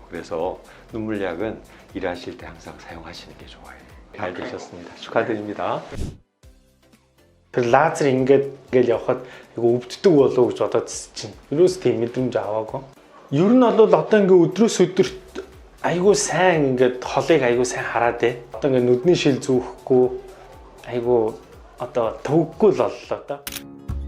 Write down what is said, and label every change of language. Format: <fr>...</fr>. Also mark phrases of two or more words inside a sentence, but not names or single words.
<ko>그래서 눈물약은 일하실 때 항상 사용하시는 게 좋아요. 잘 되셨습니다. 축하드립니다.</ko> <mn>Лазер ингээл явхад айгу өвддөг болов уу гэж бодоод чинь. Юус тийм мэдрэмж аваагүй. Ер нь бол одоо ингээ өдрөөс өдөрт айгу сайн ингээд холыг айгу сайн хараад ээ. Одоо ингээ нүдний шил зүүхгүй айгу одоо төвөггүй л боллоо да.</mn>